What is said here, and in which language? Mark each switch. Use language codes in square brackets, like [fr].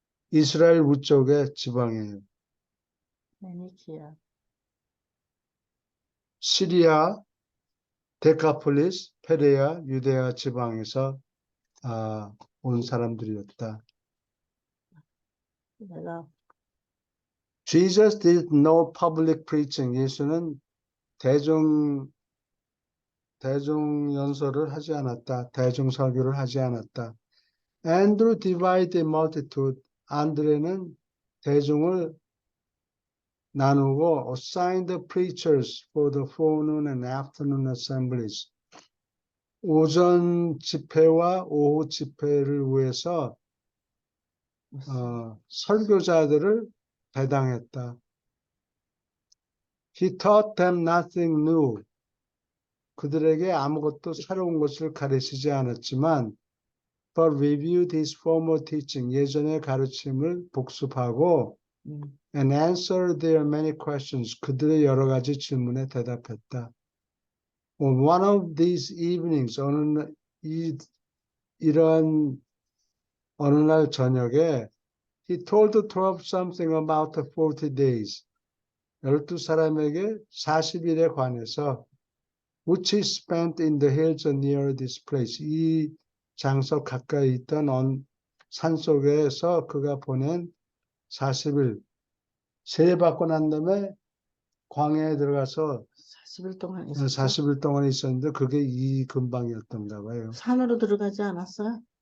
[ko] 이스라엘 위쪽의 지방이에요. 베니키아. 시리아, 데카폴리스, 페레아, 유데아 지방에서 온 사람들이었다. 내가 [en] Jesus did no public preaching. [ko] 예수는 대중 연설을 하지 않았다. 대중 설교를 하지 않았다. [en] Andrew divided the multitude. [ko] 안드레는 대중을 나누고 [en] assigned the preachers for the forenoon and afternoon assemblies. [ko] 오전 집회와 오후 집회를 위해서 설교자들을 배당했다. [en] He taught them nothing new. [ko] 그들에게 아무것도 새로운 것을 가르치지 않았지만 [en] but reviewed his former teaching. [ko] 예전의 가르침을 복습하고 [en] and answered their many questions. [ko] 그들의 여러 가지 질문에 대답했다. [en] On one of these evenings, [ko] 이런 어느 날 저녁에 [en] he told the 12 something about the 40 days. [ko] 12사람에게 40일에 관해서 [en] which he spent in the hills near this place. [ko] 이 장소 가까이 있던 산속에서 그가 보낸 40일 세례받고 난 다음에 광야에 들어가서 40일 동안 있었죠? 40일 동안 있었는데 그게 이 근방이었던가 봐요. 산으로 들어가지 않았어요?